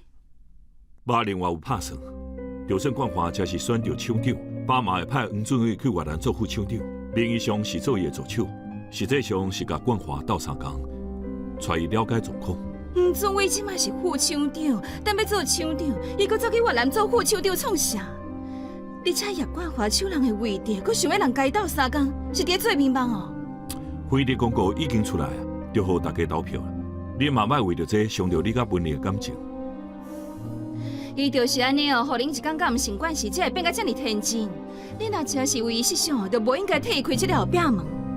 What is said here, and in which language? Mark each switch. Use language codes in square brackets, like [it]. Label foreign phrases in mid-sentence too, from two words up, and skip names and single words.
[nan] 我另外有拍算，就算冠华真是选到厂长，爸妈会派黄俊伟去越南做副厂长，名义上是做伊的助手，实际上是甲冠华斗相共，带伊了解状况。黄俊伟即摆是副厂长，但要做厂长，伊搁走去越南做副厂长创啥？而且叶冠华抢人的位置，搁想要人家斗相共，是伫做面梦哦。会议公告已经出来啊，就予大家投票。你嘛莫为着这伤着你甲文丽的感情。伊就是安尼哦，互恁一感觉毋成关系，才会变甲遮尔天真。你若真是为伊设想，就无应该替伊开这个后壁门。